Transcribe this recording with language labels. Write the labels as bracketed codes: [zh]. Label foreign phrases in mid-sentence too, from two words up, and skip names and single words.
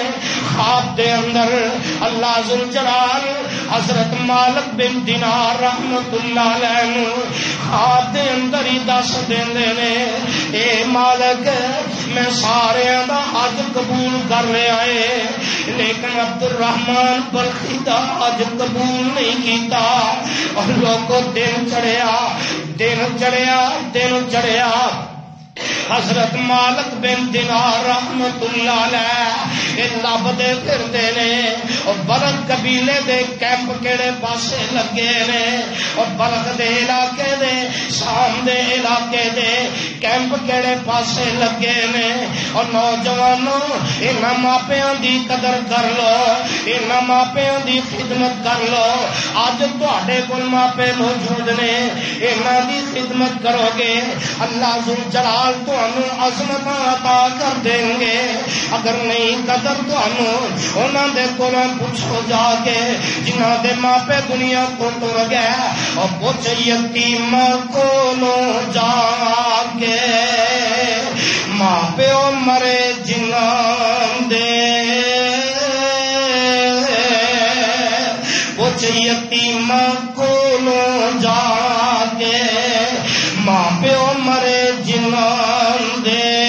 [pa] خواب دے اندر اللہ ذل جلال حضرت مالک بن دینار رحمت اللہ علیہ خواب دے اندر ہی دس دیندے نے اے مالک میں سارے دا حج قبول کر لیا ہے لیکن عبد الرحمان بلخی دا حج قبول نہیں کیتا. اور لوگوں دن چڑھیا دن چڑھیا دن چڑھیا. حضرت مالک بن دینار رحمت اللہ علیہ لب دے پھردے نے اور بلخ قبیلے دے کیمپ کیڑے پاسے لگے نے اور بلخ دے علاقے دے شام دے علاقے دے کیمپ کیڑے پاسے لگے نے. اور نوجوانوں انہاں ماپیاں دی قدر کر لو, انہاں ماپیاں دی خدمت کر لو. اج تواڈے کول ماپے موجود نے, انہاں دی خدمت کرو گے اللہ ذل جلال تانوں عظمت عطا کر دیں گے. اگر نہیں قدر تانوں انہاں دے کولوں پوچھو جا کے جنہاں دے ماپے دنیا تو ٹر گئے اور پوچھ یتیم کولوں جا کے ماں پیو مرے جنہاں دے. پوچھ یتیم کولوں جا کے ماں پیو مرے جنہاں دے.